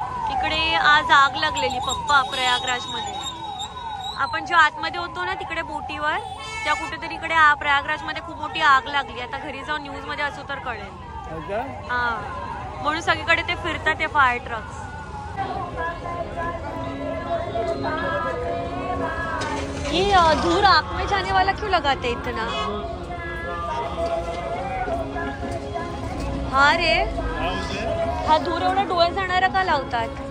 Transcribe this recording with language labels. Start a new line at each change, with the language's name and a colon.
Marathi: इकडे आज आग लागलेली पप्पा प्रयागराजमध्ये. आपण जो आतमध्ये होतो ना तिकडे बोटीवर, त्या कुठेतरी इकडे प्रयागराजमध्ये खूप मोठी आग लागली. आता घरी जाऊन न्यूज मध्ये असू तर कळेल. हा, म्हणून सगळीकडे ते फिरतात ते फायर ट्रक्स.
Hindi: ये धूर आँख में जाने वाला क्यों लगाते इतना?
Marathi: हाँ रे, हा धूर एवढा डोळे जाणारा का लावतात?